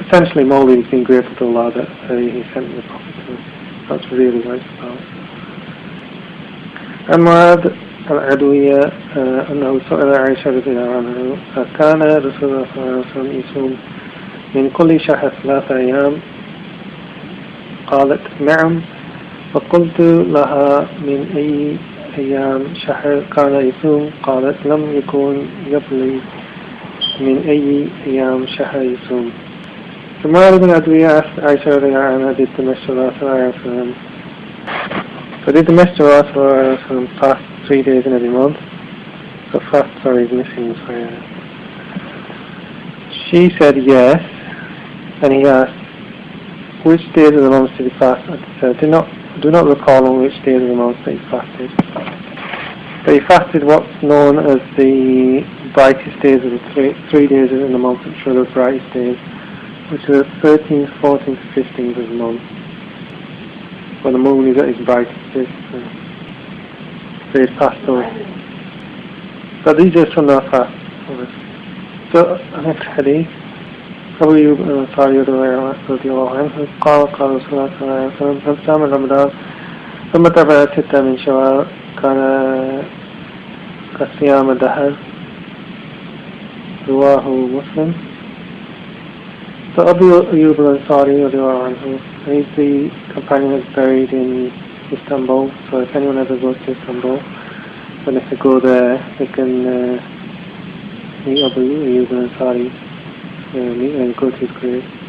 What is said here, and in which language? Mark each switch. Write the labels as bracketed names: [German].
[English] Essentially, Mawlid is being grateful to Allah that he sent the Prophet to us. That's really what it's about. And Mu'adh [Arabic] العدوية أنه سئل عائشة رضي الله عنها كان رسول الله صلى الله عليه وسلم يصوم من كل شهر 3 أيام قالت نعم فقلت لها من أي أيام شهر كان يصوم قالت لم يكن قبلي من أي أيام شهر يصوم. [English] So Mu'adh العدوية asked Aisha [Arabic] رضي الله عنها [English] did the Messenger [Arabic] صلى الله عليه وسلم [English] did the Messenger صلى الله عليه وسلم fast 3 days in every month? So fast, sorry, is missing. Sorry. She said yes, and he asked, which days of the month did he fast? I said, do not recall on which days of the month that he fasted. But he fasted what's known as the brightest days of the 3 days in the month, which are the brightest days, which are the 13th, 14th, 15th of the month, when the moon is at its brightest. So he passed those. So these are Sunnah fast. So next hadith. [Arabic] أبو أيوب الأنصاري رضي الله عنه قال رسول الله صلى الله عليه وسلم من صام رمضان ثم تبع 6 من شوال كان كصيام الدهر رواه مسلم. [English] So Abu Ayyub al-Ansari radiallahu anhu, he's the companion that's buried in Istanbul. So if anyone ever goes to Istanbul, then if they go there, they can meet Abu Ayyub al-Ansari, meet and go to his grave.